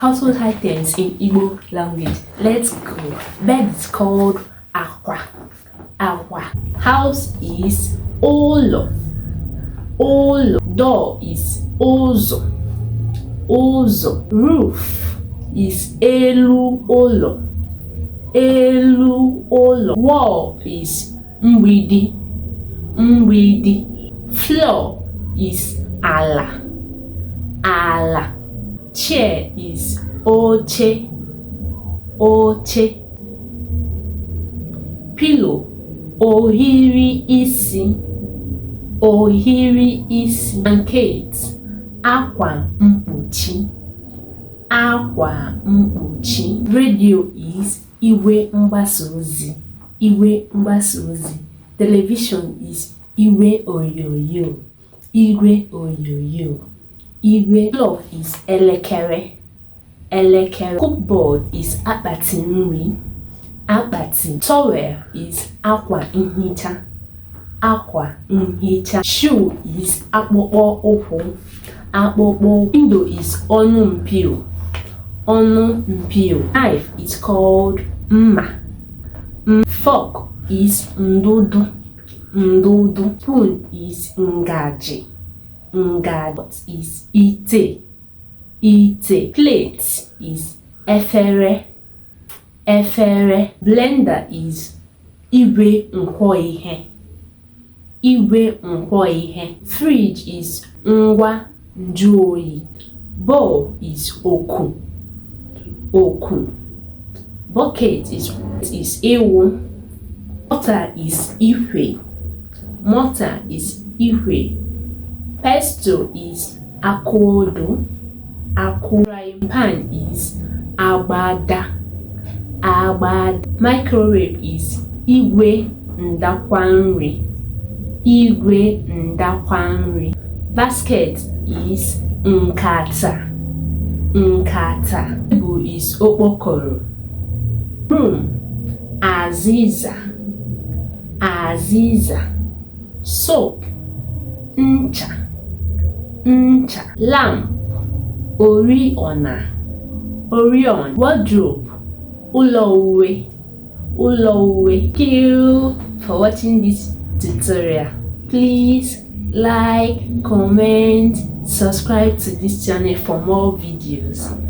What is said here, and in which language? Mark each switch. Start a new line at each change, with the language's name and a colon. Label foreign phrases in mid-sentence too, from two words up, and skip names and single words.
English: Household items in Igbo language. Let's go. Bed is called akwa. Akwa. House is olo. Olo. Door is ozo. Ozo. Roof is
Igbo: elu olo. Elu olo.
English: Wall is mgbidi. Mgbidi. Floor is ala. Ala. Chair is oche.
Igbo: Oche. Pillow ohiri isi. Ohiri isi. Blanket akwa mkpuchi. Akwa mkpuchi. Radio is iwe mgbasa ozi. Iwe mgbasa ozi.
English: Television is
Igbo: iwe onyonyo. Iwe onyonyo. Igwe.
English: Clock is elekere. Elekere. Cupboard is
Igbo: akpati nri. Akpati.
English: Towel is
Igbo: akwa nhicha. Akwa nhicha.
English: Shoe is
Igbo: akpụkpọ ụkwụ. Akpụkpọ.
English: Window is
Igbo: ọnụ mpio. Ọnụ mpio.
English: Knife is called mma. Fork is ndudu. Ndudu. Spoon is ngaji.
Igbo: Ngaji is ite. Ite.
English: Plate is
Igbo: efere. Efere.
English: Blender is
Igbo: igwe nkwo ihe. Igwe nkwo ihe.
English: Fridge is
Igbo: ngwa nju oyi.
English: Bowl is
Igbo: oku. Oku.
English: Bucket is ewu. Mortar is ihwe. Mortar is ihwe. Pestle is akodo. Ako. Frying pan is agbada. Agbada. Microwave is igwe ndakwa nri.
Igbo: Igwe ndakwa nri.
English: Basket is nkata. Nkata. Table is okpokoro. Broom aziza. Aziza. Soap ncha. Ncha. Lamp oriọna. Orion. Wardrobe
Igbo: ụlọ uwe. Ụlọ uwe.
English: Thank you for watching this tutorial. Please like, comment, subscribe to this channel for more videos.